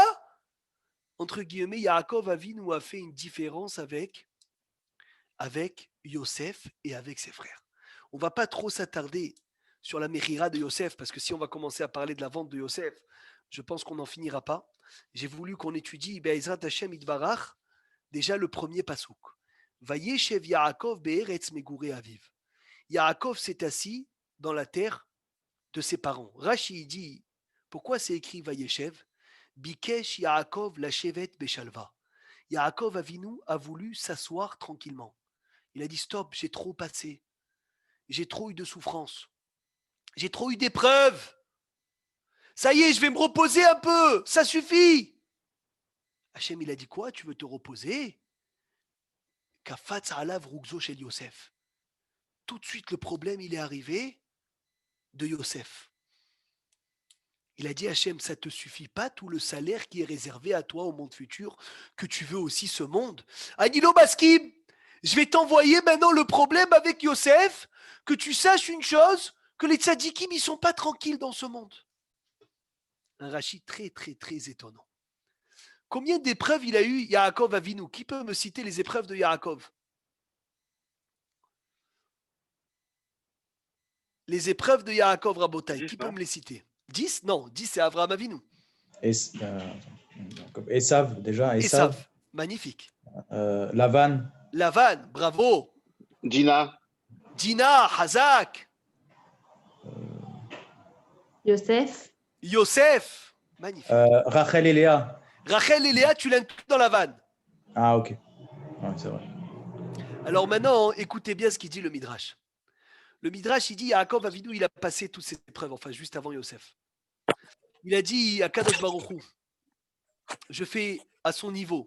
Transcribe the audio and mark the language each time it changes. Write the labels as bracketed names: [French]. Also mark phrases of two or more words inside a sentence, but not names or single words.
[French] Entre guillemets, Yaakov Avinu a fait une différence avec Yosef et avec ses frères. On ne va pas trop s'attarder sur la Mechira de Yosef, parce que si on va commencer à parler de la vente de Yosef, je pense qu'on n'en finira pas. J'ai voulu qu'on étudie [Hebrew] בעזרת השם יתברך, [French] déjà le premier pasouk. [Hebrew] וישב יעקב בארץ מגורי אביו. [French] Yaakov s'est assis dans la terre de ses parents. Rashi dit, pourquoi c'est écrit Vayeshev? [Hebrew] בקש יעקב לשבת בשלוה. [French] Yaakov Avinu a voulu s'asseoir tranquillement. Il a dit stop, j'ai trop passé. J'ai trop eu de souffrance. J'ai trop eu d'épreuves. Ça y est, je vais me reposer un peu. Ça suffit. Hachem, il a dit quoi? Tu veux te reposer? [Hebrew] קפץ עליו רגזו של יוסף. [French] Tout de suite, le problème, il est arrivé de Yosef. Il a dit, Hachem, ça ne te suffit pas tout le salaire qui est réservé à toi au monde futur, que tu veux aussi ce monde. [Hebrew] אני לא מסכים, [French] je vais t'envoyer maintenant le problème avec Yosef, que tu saches une chose, que les tzadikim, ils ne sont pas tranquilles dans ce monde. Un Rashi très, très, très étonnant. Combien d'épreuves il a eu Yaakov Avinu? Qui peut me citer les épreuves de Yaakov? Les épreuves de Yaakov Rabotai, 10, qui peut non? me les citer? 10? Non, 10 c'est Avraham Avinu. Esav, déjà, Esav. Esav, magnifique. Lavan. Lavan, bravo. Dina. Dina, Hazak. Yosef, Yosef, magnifique. Rachel et Léa. Rachel et Léa, tu l'inclus dans Lavan. Ah, ok. Ouais, c'est vrai. Alors maintenant, écoutez bien ce qu'il dit le Midrash. Le Midrash, il dit, Yaakov Avinu, il a passé toutes ces épreuves, enfin juste avant Yosef. Il a dit à [Hebrew] קדוש ברוך הוא, [French] je fais à son niveau.